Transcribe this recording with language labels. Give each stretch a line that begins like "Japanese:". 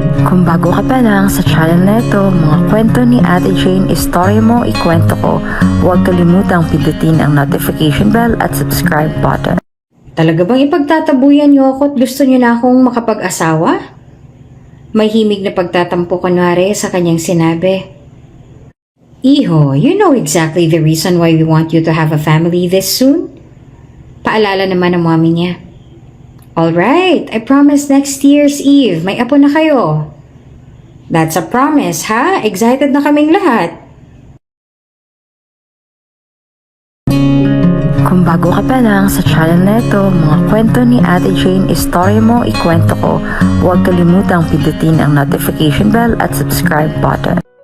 Filipino: Kung bago ka pa lang sa channel na ito, mga kwento ni Ate Jane, istorya mo, ikwento ko, huwag kalimutang pindutin ang notification bell at subscribe button. Talaga bang ipagtatabuyan niyo ako at gusto niyo na akong makapag-asawa? May himig na pagtatampo kunwari sa kanyang sinabi.
English: Iho, you know exactly the reason why we want you to have a family this soon?
Filipino: Paalala naman ng mommy niya.
English: Alright, I promise next year's Eve,
Filipino: may apo na kayo.
English: That's a promise, ha? Excited
Filipino: na kaming lahat. Kung bago ka pa lang sa channel na ito, mga kwento ni Ate Jane, istorya mo, ikwento ko, huwag kalimutang pindutin ang notification bell at subscribe button.